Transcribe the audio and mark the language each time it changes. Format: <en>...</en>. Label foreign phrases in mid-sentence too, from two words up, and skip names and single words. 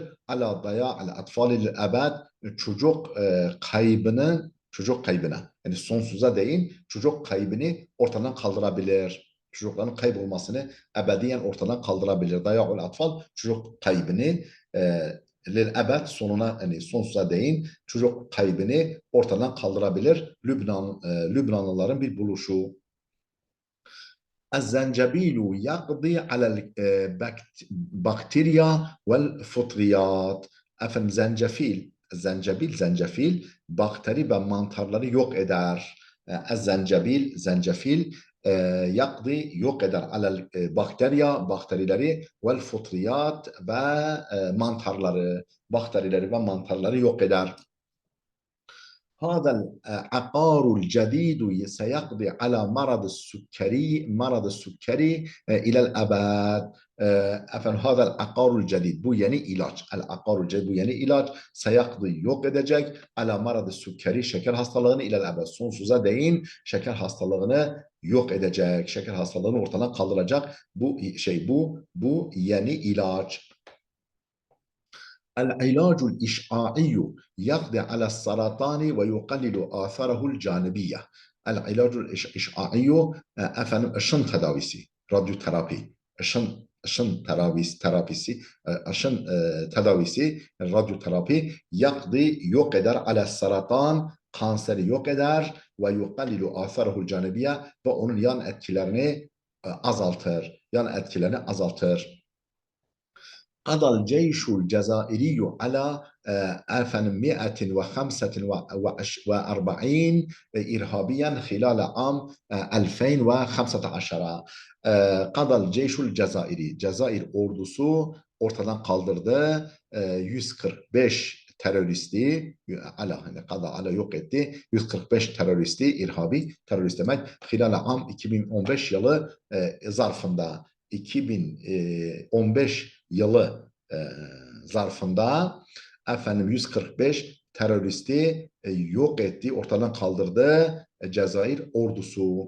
<ar>على ضياع الأطفال للأبد.</ar> <tr>Çocuk kaybına, yani sonsuza değin çocuk kaybını ortadan kaldırabilir. Çocukların kaybolmasını ebediyen ortadan kaldırabilir.</tr> <ar>ضياع الأطفال</ar> <tr>çocuk kaybını</tr> <ar>للأبد</ar> <tr>sonuna, yani sonsuza değin çocuk kaybını ortadan kaldırabilir. Lübnanlıların bir buluşu.</tr> <ar>الزنجبيل يقضي على البكتيريا والفطريات.</ar> <tr>Efendim zencefil bakteri ve mantarları yok eder. Zencefil yakdi yok eder alel bakterileri</tr> <ar>والفطريات</ar> <tr>ve bakterileri yok eder.</tr> <ar>هذا العقار الجديد سيقضي على مرض السكري إلى الأبد.</ar> <tr>Efendim</tr> <ar>هذا العقار الجديد</ar> <tr>bu yeni ilaç.</tr> <ar>العقار الجديد</ar> <tr>bu yeni ilaç سيقضي yok edecek</tr> <ar>على مرض</ar> <tr>şeker hastalığını</tr> <ar>إلى الأبد</ar> <tr>sonsuza değin şeker hastalığını yok edecek. Şeker hastalığını ortadan kaldıracak. Bu yeni ilaç.</tr> <ar>العلاج الإشعاعي يقضي على السرطان ويقلل آثاره الجانبية. العلاج الإشعاعي</ar> <tr>efendim ışın tedavisi, radyoterapi, ışın tedavisi, radyoterapi yakdi yok eder</tr> <ar>على السرطان</ar> <tr>kanseri yok eder ve</tr> <ar>يقلل آثاره الجانبية</ar> <tr>ve onun yan etkilerini azaltır.</tr> <ar>قضى الجيش الجزائري على 145 إرهابيا خلال عام 2015. قضى الجيش الجزائري.</ar> <tr>Cezayir ordusu ortadan kaldırdı 145 teröristi, ala yok etti. 145 teröristi, irhabi terörist demek.</tr> <ar>خلال عام</ar> <tr>2015 yılı zarfında 2015 yılı zarfında efendim 145 teröristi yok etti, ortadan kaldırdı Cezayir ordusu.</tr>